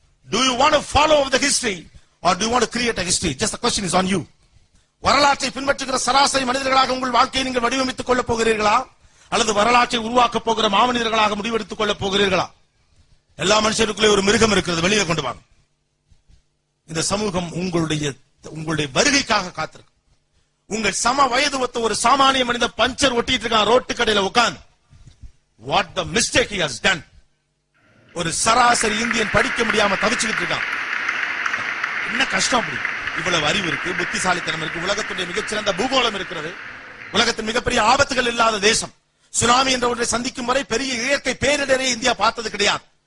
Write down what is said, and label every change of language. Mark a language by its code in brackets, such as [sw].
[en] Do you want to follow the history or do you want to create a history? Just the question is on you. [ta] வரலாற்றை பின்பற்றுகிற சராசரி மனிதர்களாக உங்கள் வாழ்க்கையை நீங்கள் வடிவமைத்துக் கொள்ளப் போகிறீர்களா, அல்லது வரலாற்றை உருவாக்கப் போகிற மாமனிதர்களாக முடிவெடுத்துக் கொள்ளப் போகிறீர்களா? எல்லா மனுஷருக்குள்ளே ஒரு மிருகம் இருக்கிறது, வெளியே கொண்டு வாங்க. இந்த சமூகம் உங்களுடைய வருகைக்காக காத்திருக்கு. உங்கள் சம வயது ஒத்த ஒரு சாமானிய மனிதன் பஞ்சர் ஒட்டிட்டு இருக்கான் ரோட்டு கடையில உட்கார்ந்து. [en] What the mistake he has done. [ta] ஒரு சராசரி இந்தியன் படிக்க முடியாம தவிச்சுக்கிட்டு இருக்கான். என்ன கஷ்டம் அப்படி? இவ்வளவு அறிவு இருக்கு, புத்திசாலித்தனம் இருக்கு, உலகத்துடைய மிகச்சிறந்த பூகோளம் இருக்கிறது, உலகத்தின் மிகப்பெரிய ஆபத்துகள் இல்லாத தேசம். சுனாமி என்ற ஒன்றை சந்திக்கும் வரை பெரிய இயற்கை பேரிடரை இந்தியா பார்த்தது கிடையாது.